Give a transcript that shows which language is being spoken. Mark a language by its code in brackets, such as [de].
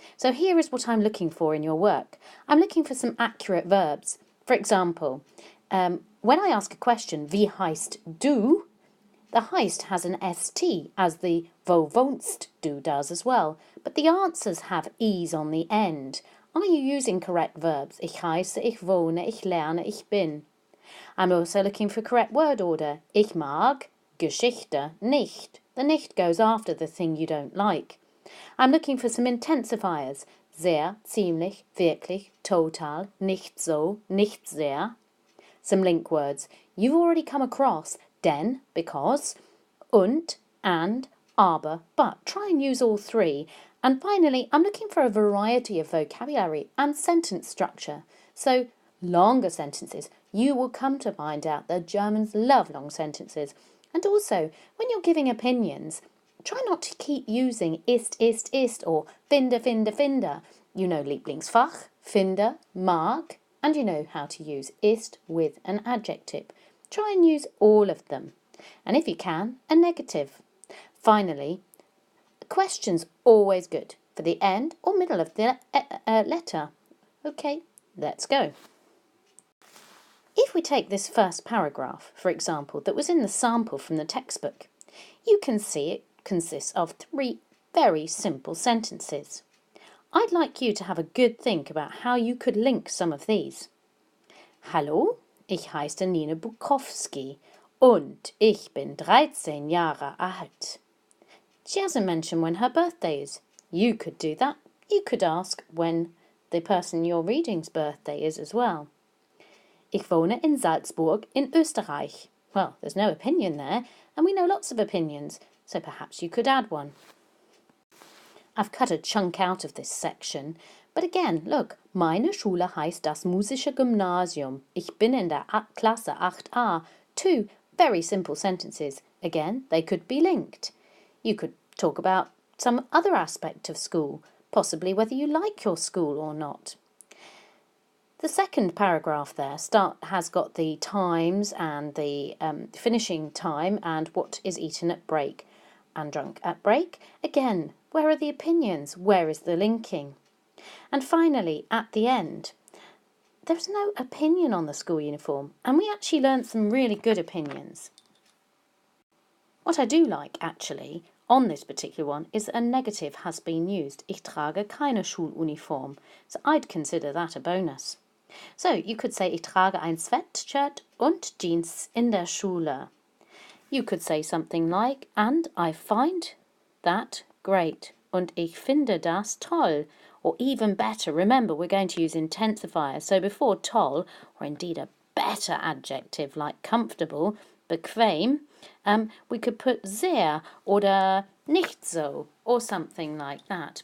[en] So here is what I'm looking for in your work. I'm looking for some accurate verbs. For example, when I ask a question, [de] wie heißt du? [en] The heist has an ST, as the [de] wo wohnst du [en] does as well, but the answers have E's on the end. Are you using correct verbs? [de] Ich heiße, ich wohne, ich lerne, ich bin. [en] I'm also looking for correct word order. [de] Ich mag Geschichte nicht. [en] The nicht goes after the thing you don't like. I'm looking for some intensifiers. [de] Sehr, ziemlich, wirklich, total, nicht so, nicht sehr. [en] Some link words you've already come across. Denn, because, und, and, aber, but. Try and use all three. And finally, I'm looking for a variety of vocabulary and sentence structure. So, longer sentences. You will come to find out that Germans love long sentences. And also, when you're giving opinions, try not to keep using ist, or finde, finde, finde. You know Lieblingsfach, finde, mag, and you know how to use ist with an adjective. Try and use all of them. And if you can, a negative. Finally, the question's always good for the end or middle of the letter. Okay, let's go. If we take this first paragraph, for example, that was in the sample from the textbook, you can see it consists of 3 very simple sentences. I'd like you to have a good think about how you could link some of these. [de] Hallo, ich heiße Nina Bukowski und ich bin 13 Jahre alt. [en] She hasn't mentioned when her birthday is. You could do that. You could ask when the person you're reading's birthday is as well. [de] Ich wohne in Salzburg in Österreich. [en] Well, there's no opinion there, and we know lots of opinions, so perhaps you could add one. I've cut a chunk out of this section, but again, look, [de] meine Schule heißt das Musische Gymnasium. Ich bin in der Klasse 8a. [en] 2 very simple sentences. Again, they could be linked. You could talk about some other aspect of school, possibly whether you like your school or not. The second paragraph there has got the times and the finishing time and what is eaten at break and drunk at break. Again, where are the opinions? Where is the linking? And finally, at the end, there's no opinion on the school uniform, and we actually learned some really good opinions. What I do like, actually, on this particular one is that a negative has been used. [de] Ich trage keine Schuluniform. [en] So I'd consider that a bonus. So you could say, [de] ich trage ein Sweatshirt und Jeans in der Schule. [en] You could say something like, and I find that great. [de] Und ich finde das toll. [en] Or even better, remember we're going to use intensifiers. So before toll, or indeed a better adjective like comfortable, bequem, we could put sehr oder nicht so or something like that.